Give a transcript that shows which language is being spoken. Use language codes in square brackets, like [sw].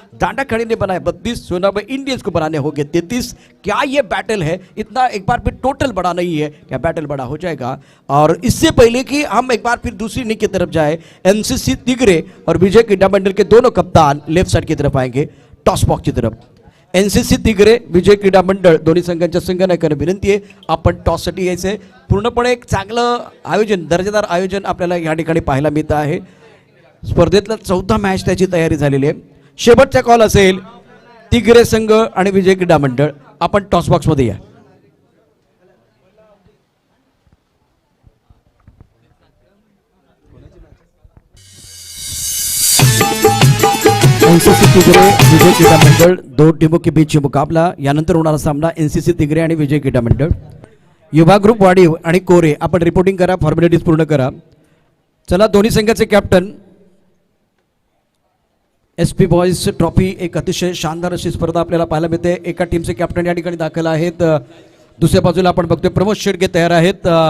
[hi] डांडा खड़ी ने बनाए 32, सोना में इंडियंस को बनाने होंगे 33। क्या ये बैटल है? इतना एक बार फिर टोटल बड़ा नहीं है, क्या बैटल बड़ा हो जाएगा? और इससे पहले कि हम एक बार फिर दूसरी इनिंग की तरफ जाए, एनसीसी तिगरे और विजय क्रीडा मंडल के दोनों कप्तान लेफ्ट साइड की तरफ आएंगे, टॉस बॉक्स की तरफ। [mr] एनसीसी तिगरे, विजय क्रीडा मंडळ दोन्ही संघांच्या संघनायकांना विनंती आहे आपण टॉससाठी यायचे। पूर्णपणे एक चांगलं आयोजन, दर्जेदार आयोजन आपल्याला या ठिकाणी पाहायला मिळत आहे। स्पर्धेतला 4था मॅच त्याची तयारी झालेली आहे। शेवटचा कॉल असेल तिगरे संघ आणि विजय क्रीडा मंडळ, आपण टॉस बॉक्स मध्ये या। [hi] एनसीसी तिगरे विजय क्रीडा मंडळ, 2 टीमों के बीच मुकाबला। [mr] यानंतर होणारा सामना एनसीसी तिगरे आणि विजय क्रीडा मंडळ। युवा ग्रुप वाडीव आणि कोरे, आपण रिपोर्टिंग करा, फॉर्मॅलिटीज पूर्ण करा। चला, दोन्ही संघाचे कॅप्टन। एसपी बॉयज ट्रॉफी, एक अतिशय शानदार अशी स्पर्धा आपल्याला पाहायला मिळते। एका टीमचे कॅप्टन या ठिकाणी दाखल आहेत, दुसऱ्या बाजूला आपण बघतोय प्रमोद शेडगे तयार आहेत।